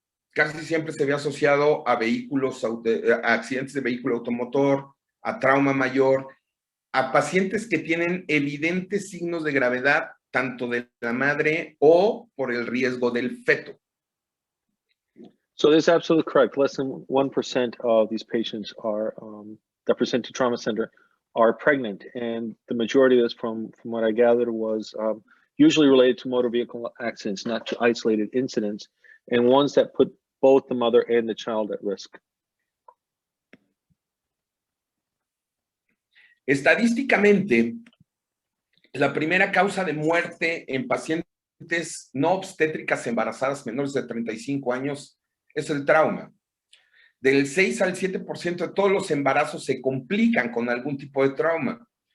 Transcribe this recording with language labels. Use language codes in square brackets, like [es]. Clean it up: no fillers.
[es] Casi siempre se ve asociado a vehículos, a accidentes de vehículo automotor, a trauma mayor, a pacientes que tienen evidentes signos de gravedad, tanto de la madre o por el riesgo del feto. [en] So that's absolutely correct. Less than 1% of these patients are that present to trauma center are pregnant, and the majority of this, from what I gathered, was usually related to motor vehicle accidents, not to isolated incidents, and ones that put both the mother and the child at risk. [es] Estadísticamente, la primera causa de muerte en pacientes no obstétricas embarazadas menores de 35 años es el trauma. Del 6 al 7% de todos los embarazos se complican con algún tipo de trauma.